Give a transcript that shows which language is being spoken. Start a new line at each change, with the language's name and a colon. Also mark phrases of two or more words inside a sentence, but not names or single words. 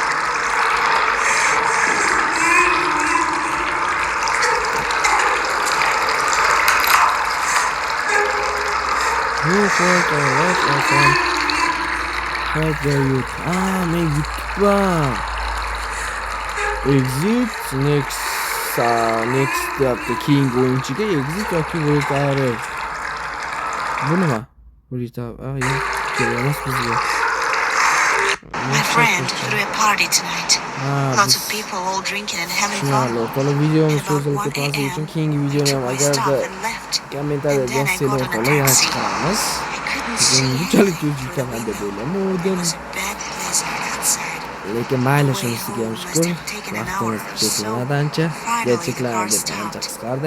Uzbek: Men yutibman.
English: Exit next
Uzbek: deyapti. Keyingi o'yinchiga exit yoki retire. Bu nima? Retire. Kerak emas bizga.
English: My friend threw a party tonight. Lots of people all drinking and having fun.
Uzbek: Lo'qala videomiz cho'zilib ketmasligi uchun keyingi videoni ham agarda kommentariyada yozsanglar to'la yana chiqaramiz. Bunchalik cho'zilgan deb o'ylamadim. Lekin mayli shunisiga ham shukur. Vaqtimiz cheklanadi ancha qisqardi.